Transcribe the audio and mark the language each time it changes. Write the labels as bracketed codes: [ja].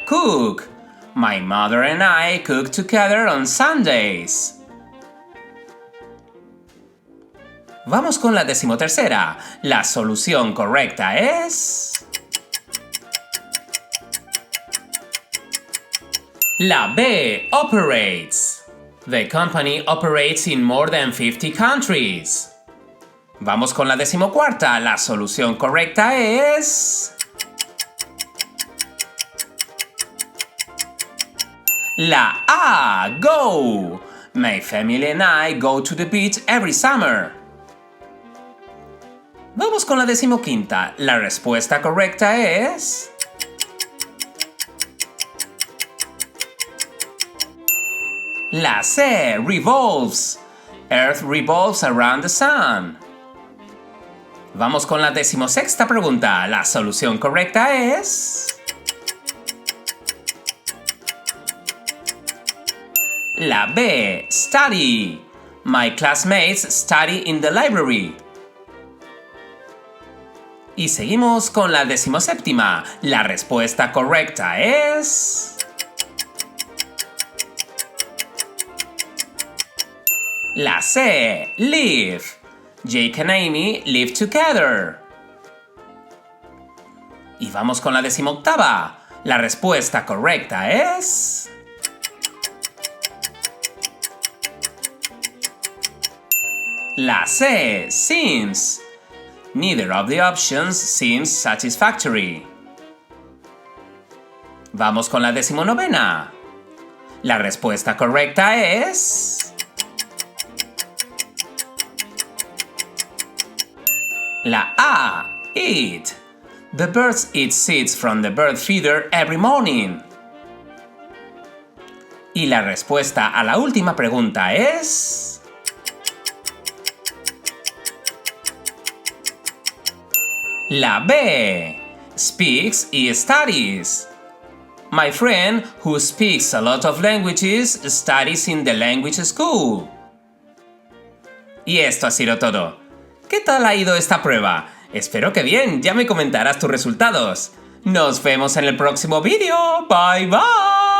[en] Cook. My mother and I cook together on Sundays. [es] Vamos con la decimotercera. La solución correcta es la B. Operates. [en] The company operates in more than 50 countries. [es] Vamos con la decimocuarta. La solución correcta es... la A. Go. [en] My family and I go to the beach every summer. [es] Vamos con la decimoquinta. La respuesta correcta es... la C. Revolves. [en] Earth revolves around the sun. [es] Vamos con la decimosexta pregunta. La solución correcta es... la B. Study. [en] My classmates study in the library. [es] Y seguimos con la decimoséptima. La respuesta correcta es... la C. Live. [en] Jake and Amy live together. [es] Y vamos con la decimoctava. La respuesta correcta es... la C. Seems. [en] Neither of the options seems satisfactory. [es] Vamos con la decimonovena. La respuesta correcta es... la A. Eat. [en] The birds eat seeds from the bird feeder every morning. [es] Y la respuesta a la última pregunta es... la B. Speaks y studies. [en] My friend who speaks a lot of languages studies in the language school. [es] Y esto ha sido todo. ¿Qué tal ha ido esta prueba? Espero que bien, ya me comentarás tus resultados. Nos vemos en el próximo vídeo. Bye bye.